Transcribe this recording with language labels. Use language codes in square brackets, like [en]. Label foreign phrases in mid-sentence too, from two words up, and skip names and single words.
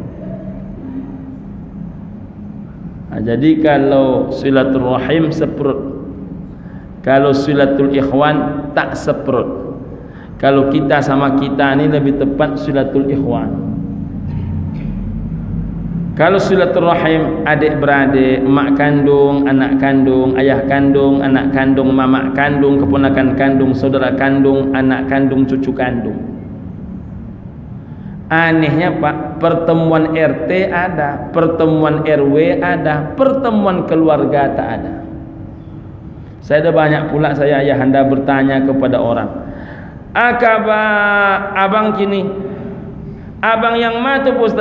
[id] Jadi kalau silaturrahim seperut, kalau silatul ikhwan tak seperut. Kalau kita sama kita ni lebih tepat silatul ikhwan. Kalau silatul rahim adik beradik, mak kandung, anak kandung, ayah kandung, anak kandung, mamak kandung, keponakan kandung, saudara kandung, anak kandung, cucu kandung. Anehnya Pak, pertemuan RT ada, pertemuan RW ada, pertemuan keluarga tak ada. Saya ada banyak pula saya ayahanda bertanya kepada orang, "Akaba abang kini, abang yang mana tu Pak Ustaz?"